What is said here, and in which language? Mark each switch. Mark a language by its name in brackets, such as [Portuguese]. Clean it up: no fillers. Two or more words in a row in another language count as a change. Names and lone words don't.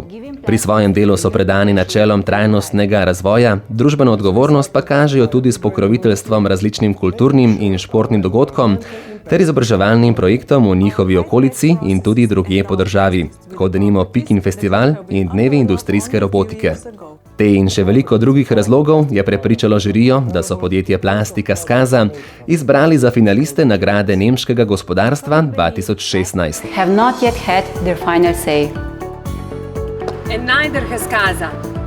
[Slovenian] Pri svojem delu so predani načelom trajnostnega razvoja, družbeno odgovornost pa kažejo tudi s pokroviteljstvom različnim kulturnim in športnim dogodkom ter izobraževalnim projektom v njihovi okolici in tudi drugje po državi, kot denimo Pikin festival in dnevi industrijske robotike. Te in še veliko drugih razlogov je prepričalo žirijo, da so podjetje Plastika Skaza izbrali za finaliste nagrade nemškega gospodarstva 2016. [English] Have not yet had their final say. And neither has Skaza.